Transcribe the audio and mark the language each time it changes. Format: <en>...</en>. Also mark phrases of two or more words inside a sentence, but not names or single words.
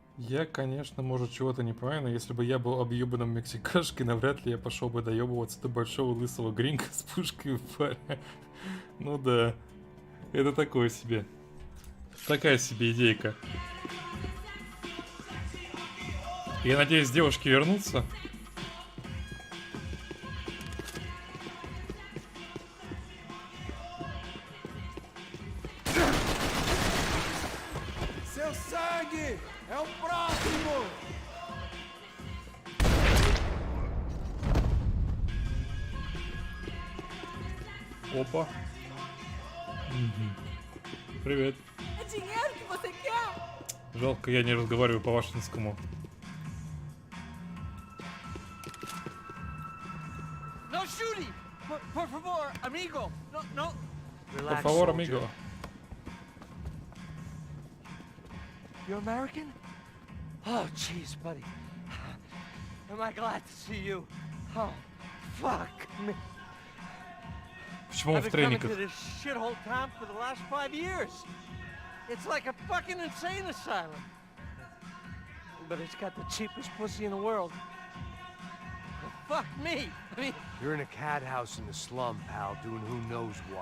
<ru>Я, конечно, может, чего-то не понимаю, но если бы я был объебанным мексикашкой, навряд ли я пошел бы доебываться до большого лысого гринга с пушкой в паре. Ну да, это такое себе. Такая себе идейка. Я надеюсь, девушки вернутся.</ru> <pt>Seu sangue é o próximo!</pt> <ru>Опа. Привет.</ru> <pt>É dinheiro que você quer?</pt> <ru>Жалко, я не разговариваю по-вашинскому.</ru> <en>No shooting!</en> <es>Por favor, amigo! No. Por favor, amigo.</es> <en>You're American? Oh, jeez, buddy. Am I glad to see you? Oh, fuck me.</en> <ru>Почему он в</ru> <en>I've been coming</en> <ru>трениках?</ru> <en>to this shithole town for the last 5 years. It's like a fucking insane asylum. But it's got the cheapest pussy in the world. Fuck me. I mean, You're in a cat house in the slum, pal, doing who knows what.</en>